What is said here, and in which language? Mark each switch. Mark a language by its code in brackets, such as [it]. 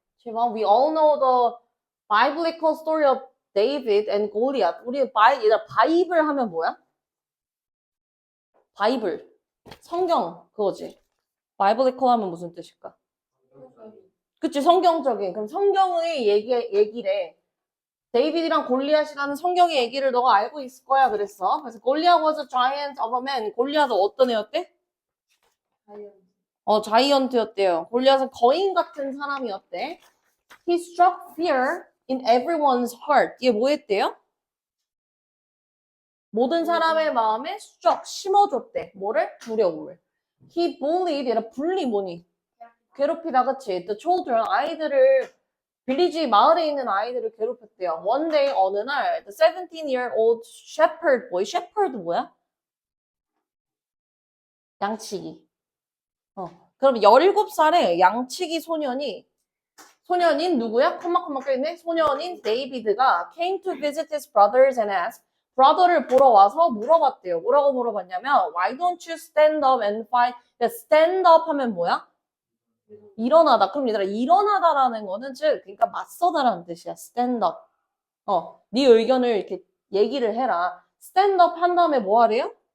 [ko] 지금 [en] we all know the biblical story of David and Goliath. [ko] 우리 얘들아 바이블 하면 뭐야? 바이블. 성경 그거지. biblical 하면 무슨 뜻일까? 그치, 성경적인. 그럼 성경의 얘기래. 데이비드랑 골리앗이라는 성경의 얘기를 너가 알고 있을 거야 그랬어. 그래서 [en] Goliath was a giant of a man. [ko] 골리앗은 어떤 애였대? 자이언트였대요. 골리앗은 거인 같은 사람이었대. [en] He struck fear in everyone's heart. [ko] 이게 뭐 했대요? 모든 사람의 마음에 struck, 심어줬대. 뭐를? 두려움을. [en] He bullied, [ko] 얘라 bully 뭐니? 괴롭히다, 그치? [en] The children, [ko] 아이들을, 빌리지 마을에 있는 아이들을 괴롭혔대요. [en] One day, [ko] 어느 날, [en] the 17-year-old shepherd boy, shepherd [ko] 뭐야? 양치기. 그럼 17살의 양치기 소년인 누구야? 컴마 껴있네? 소년인 데이비드가 [en] came to visit his brothers and asked, [ko] brother를 보러 와서 물어봤대요. 뭐라고 물어봤냐면, [en] why don't you stand up and fight? [ko] stand up 하면 뭐야? 일어나다. 그럼 얘들아, 일어나다라는 거는 그러니까 맞서다라는 뜻이야. [en] stand up. [ko] 네 의견을 이렇게 얘기를 해라. stand up 한 다음에 뭐 하래요?